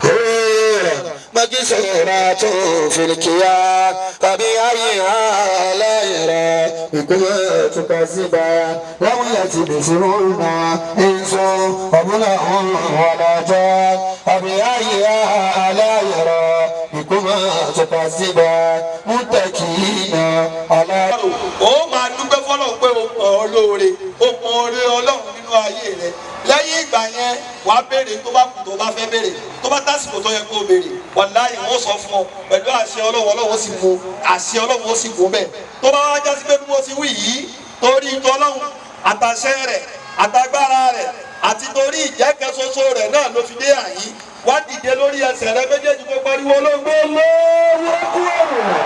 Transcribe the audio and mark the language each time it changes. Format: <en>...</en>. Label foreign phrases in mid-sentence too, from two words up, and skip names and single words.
<ar>مكسورات في الكيان فبأي آلاء ربكما تكذبان لم يطمثهن إنس قبلهم ولا جان فبأي آلاء ربكما تكذبان متكئين على.</ar> <yo>ó máa dúpẹ́ fọ́lọ́run pé ó pọ̀ ọ́ lóore ó pọ̀ oore ọlọ́run nínú ayé rẹ̀ lẹ́yìn ìgbà yẹn wàá béèrè tó bá kù tó bá fẹ́ béèrè tó bá tásìkò tó yẹ kó o béèrè wàláhì wọ́n sọ fún ọ pẹ̀lú àṣẹ ọlọ́run sì mú àṣẹ ọlọ́run sì mú bẹ́ẹ̀ tó bá wá jásí pé bí mo ti wí yìí torí tọ́lọ́run àtàṣẹ rẹ̀ àtàgbára rẹ̀ àti torí ìjẹ́kẹ́ ṣoṣo rẹ̀ náà ló fi dé àyí wá dìde lórí ẹsẹ̀ rẹ méjèèjì kó pariwo olóògbé lọ́wọ́ kúrò.</yo>